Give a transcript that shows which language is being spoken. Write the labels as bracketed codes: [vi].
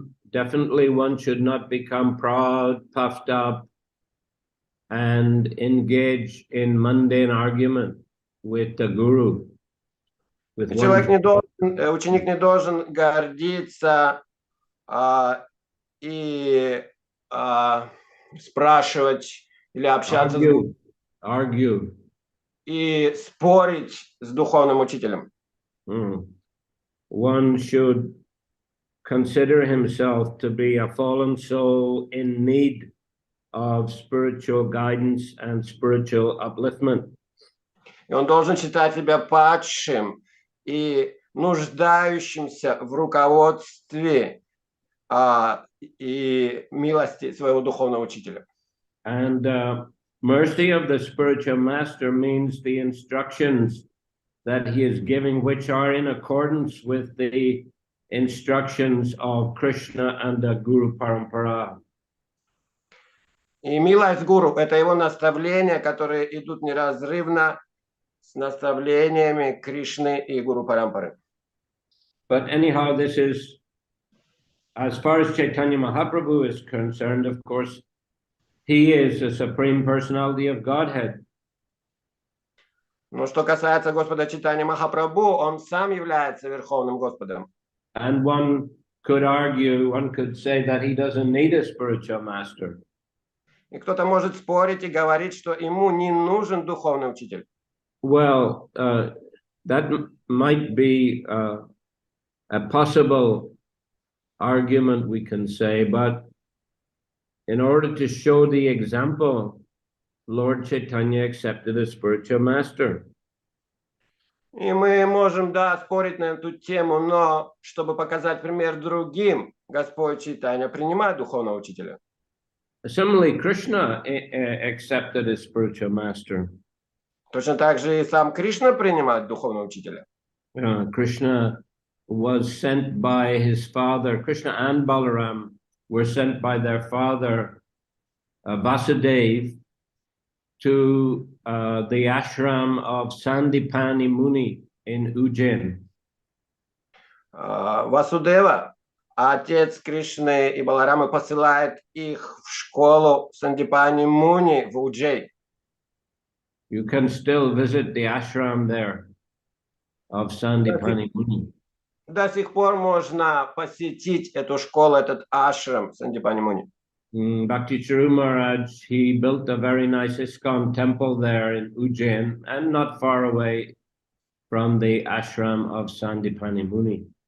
[en] Definitely one should not become proud, puffed up, and engage in mundane argument with the guru. [ru] Человек не должен, ученик не должен гордиться и спрашивать или общаться [en] argue. [ru] И спорить с духовным учителем. [en] One should consider himself to be a fallen soul in need of spiritual guidance and spiritual upliftment. [ru] И он должен считать себя падшим и нуждающимся в руководстве и милости своего духовного учителя. [en] And mercy of the spiritual master means the instructions that he is giving, which are in accordance with the instructions of Krishna and the Guru Parampara. [ru] И милость гуру – это его наставления, которые идут неразрывно с наставлениями Кришны и Гуру Парампары. [en] But anyhow, this is, as far as Chaitanya Mahaprabhu is concerned, of course, he is the Supreme Personality of Godhead. [ru] Но что касается Господа Чайтаньи Махапрабху, он сам является Верховным Господом. [en] And one could argue, one could say that he doesn't need a spiritual master. [ru] И кто-то может спорить и говорить, что ему не нужен духовный учитель. [en] Well, that might be a possible argument, we can say, but in order to show the example, Lord Chaitanya accepted a spiritual master. [ru] И мы можем, да, спорить на эту тему, но чтобы показать пример другим, Господь Чайтанья принимает духовного учителя. [en] Similarly, Krishna accepted a spiritual master. [ru] Точно так же и сам Кришна принимает духовного учителя. [en] Krishna was sent by his father. Krishna and Balaram were sent by their father, Vasudeva, to the ashram of Sandipani Muni in Ujjain. [ru] Васудева, отец Кришны и Баларамы, посылает их в школу Сандипани Муни в Уджей. [en] You can still visit the ashram there of Sandipani Muni. [ru] До сих пор можно посетить эту школу, этот ашрам Сандипани Муни. [en] Bhakti Charu Maharaj, he built a very nice ISKCON temple there in Ujjain and not far away from the ashram of Sandipani Muni.